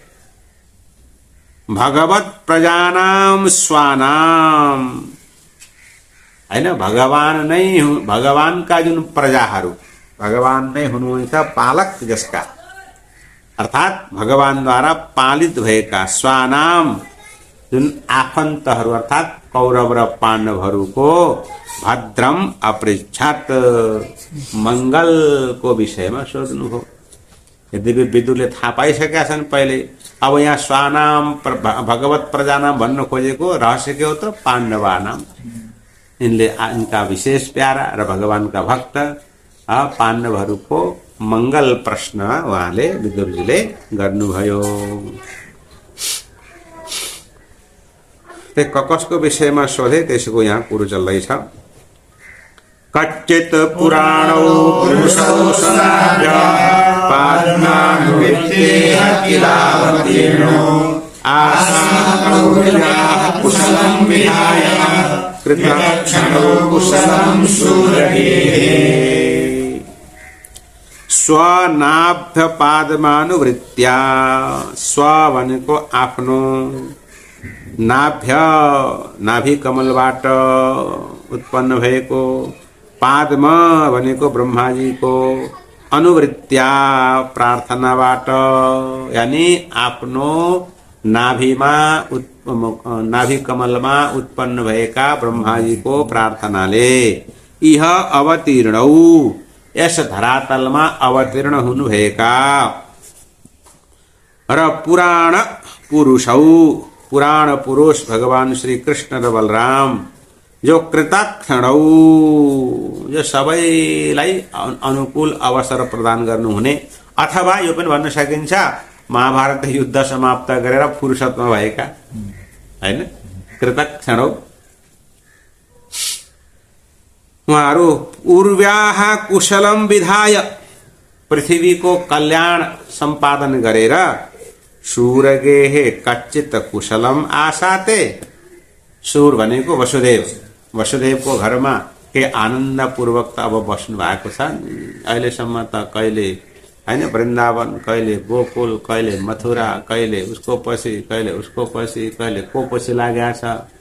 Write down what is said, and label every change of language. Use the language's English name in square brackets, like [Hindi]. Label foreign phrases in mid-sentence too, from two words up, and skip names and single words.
[Sanskrit] भगवत प्रजानाम स्वानाम, [Nepali] हैन भगवान नै, भगवानका जुन प्रजाहरू, भगवान नै हुनुहुन्छ पालक जसका, अर्थात भगवानद्वारा पालित भएका स्वानाम जुन आफन्तहरू अर्थात कौरव र पाण्डवहरूको [Sanskrit] भद्रम अपृच्छत, [Nepali] मंगलको विषयमा सोध्नु हो। यद्यपि विदुरले थाहा पाइसकेका छन् पहिले, अब यहाँ [Sanskrit] स्वानाम भगवत प्रजानाम [Nepali] भन्न खोजेको रहस्य के हो त पाण्डवानाम, इनले इनका विशेष प्यारा र भगवानका भक्त पाण्डवहरूको मंगल प्रश्न उहाँले विदुरजीले गर्नुभयो। ते कसको विषयमा सोधे त्यसको यहाँ कुरो चल्दैछ। [Sanskrit] कच्चित पुराणौ पुरुषौ सनाभ्य पाद्मानुवित्तेह किलावतीर्णो आसानौर्याः कुशलं विहाय कृतक्षणौ कुशलं शूरगेः। स्वनाभ्य पादमानुवृत्त्या, [Nepali] स्व भनेको आफ्नो, नाभ्य नाभि कमलबाट उत्पन्न भएको, पादम भनेको ब्रह्माजीको, अनुवृत्त्या प्रार्थनाबाट, यानी आफ्नो नाभिमा नाभि कमलमा उत्पन्न भएका ब्रह्माजीको प्रार्थनाले, [Sanskrit] इह अवतीर्णौ [Nepali] यस धरातलमा अवतीर्ण हुनुभएका, र [Sanskrit] पुराण पुरुषौ, [Nepali] पुराण पुरुष भगवान श्री कृष्ण र बलराम, जो कृतक्षणौ, जो सबैलाई अनुकूल अवसर प्रदान गर्नुहुने, अथवा यो पनि भन्न सकिन्छ महाभारत युद्ध समाप्त गरेर फुर्सदमा भएका, हैन कृतक्षणौ उहाँहरू [Sanskrit] उर्व्याः कुशलम विधाय [Nepali] पृथ्वीको कल्याण सम्पादन गरेर [Sanskrit] सूरगेहे कच्चित कुशलम आसाते। [Nepali] सूर भनेको वसुदेव, वसुदेवको घरमा के आनन्दपूर्वक त अब बस्नु भएको छ। अहिलेसम्म त कहिले होइन वृन्दावन, कहिले गोकुल, कहिले मथुरा, कहिले उसको पछि, कहिले उसको पछि, कहिले को पछि लागेको छ।